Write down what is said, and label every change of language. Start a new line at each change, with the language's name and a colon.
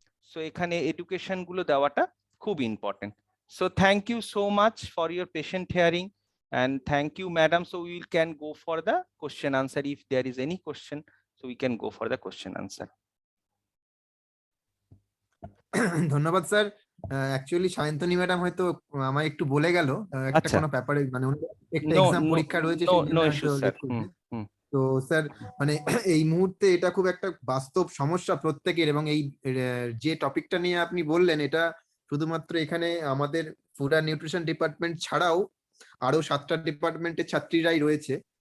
Bangla: So এখানে education গুলো দেওয়াটা খুব important.
English: So thank you so much for your patient hearing, and thank you madam. So we can go for the question answer if there is any question, so we can go for the question answer.
Bangla: ধন্যবাদ sir. Actually Sayantani madam হয়তো আমায় একটু বলে গেল একটা কোনো ব্যাপারে, মানে একটা এক্সাম পরীক্ষা রয়েছে সেই জন্য হয়তো লেট করবে। তো স্যার মানে এই মুহূর্তে এটা খুব একটা বাস্তব সমস্যা প্রত্যেকের, এবং এই যে টপিকটা নিয়ে আপনি বললেন এটা শুধুমাত্র এখানে আমাদের ফুড অ্যান্ড নিউট্রিশন ডিপার্টমেন্ট ছাড়াও আরো 7টা ডিপার্টমেন্টের ছাত্রীরাই রয়েছে।